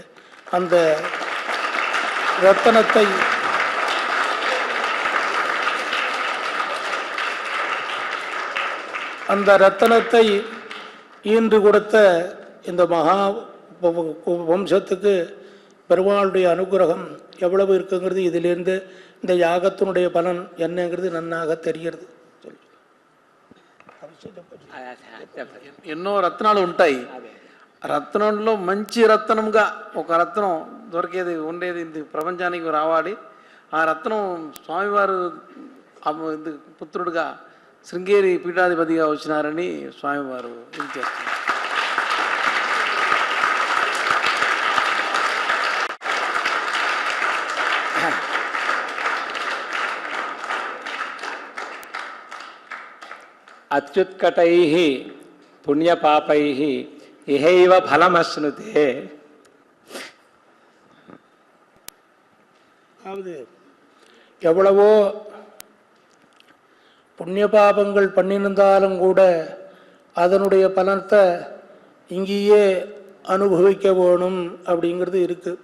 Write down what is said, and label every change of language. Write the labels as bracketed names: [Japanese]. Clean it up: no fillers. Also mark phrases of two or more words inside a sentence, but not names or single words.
[Tamil] அந்த ரத்தனத்தை ஈன்று கொடுத்த இந்த மகா வம்சத்துக்கு பெருமாளுடைய அனுகிரகம் எவ்வளவு இருக்குங்கிறது இதிலிருந்து இந்த யாகத்தினுடைய பலன் என்னங்கிறது நன்னாக தெரிகிறது. [Telugu] ఎన్నో రత్నాలు ఉంటాయి. రత్నంలో మంచి రత్నంగా ఒక రత్నం దొరికేది ఉండేది ప్రపంచానికి రావాలి. ఆ రత్నం స్వామివారు పుత్రుడుగా శృంగేరి పీఠాధిపతిగా వచ్చినారని స్వామివారు ఇది చేస్తున్నారు. [Sanskrit] అత్యుత్కటై పుణ్యపాపై ఇహైవ ఫలమశ్నుతే. [Tamil] எவ்வளவோ புண்ணிய பாபங்கள் பண்ணியிருந்தாலும் கூட அதனுடைய பலத்தை இங்கேயே அனுபவிக்க வேணும் அப்படிங்கிறது இருக்குது.